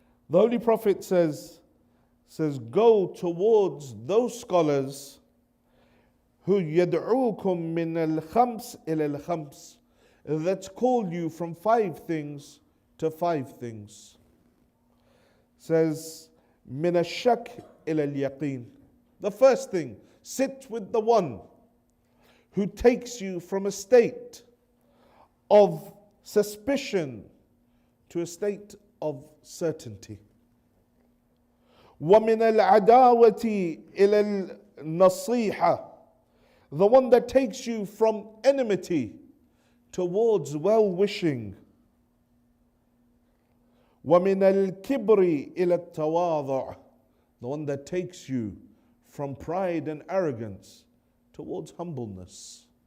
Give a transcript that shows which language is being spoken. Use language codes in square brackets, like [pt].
[en] The Holy Prophet says, go towards those scholars who [ar] يدعوكم من الخمس إلى الخمس, [en] that call you from 5 things to 5 things. [ar] Says من الشك إلى اليقين. [en] The first thing, sit with the one who takes you from a state of suspicion to a state of certainty. [ar] ومن العداوة إلى النصيحة. [en] The one that takes you from enmity towards well-wishing. [ar] وَمِنَ الْكِبْرِ إِلَى التَّوَاضُعِ. [en] The one that takes you from pride and arrogance towards humbleness.